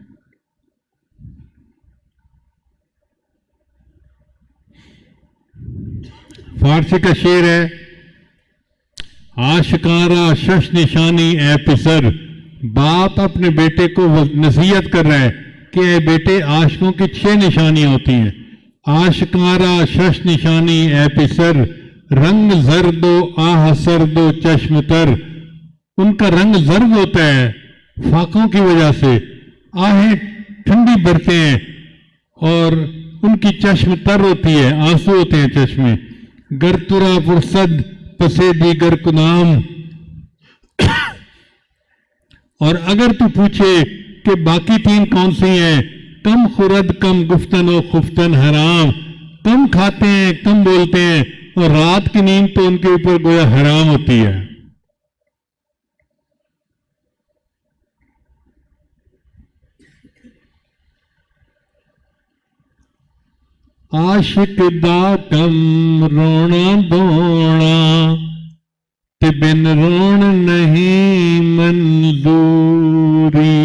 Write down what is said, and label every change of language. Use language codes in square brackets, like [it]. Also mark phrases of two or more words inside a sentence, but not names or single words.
[ur] فارسی کا شعر ہے [fa] عاشقارا شش نشانی اے پسر. [ur] باپ اپنے بیٹے کو نصیحت کر رہا ہے کہ اے بیٹے عاشقوں کی 6 نشانیاں ہوتی ہیں. [fa] عاشقارا شش نشانی اے پسر، رنگ زرد و آہ سرد و چشم تر. [ur] ان کا رنگ زرد ہوتا ہے فاقوں کی وجہ سے، آہیں ٹھنڈی برتے ہیں اور ان کی چشم تر ہوتی ہے، آنسو ہوتے ہیں چشمے. [fa] گر ترا پرسد پسے دیگر کنام. [ur] اور اگر تو پوچھے کہ باقی تین کون سی ہیں، [fa] کم خورد کم گفتن و خفتن حرام. [ur] کم کھاتے ہیں، کم بولتے ہیں، اور رات کی نیند تو ان کے اوپر گویا حرام ہوتی ہے. [pa] عاشق دا کم رونا دونا تے بن رون نہیں منظوری.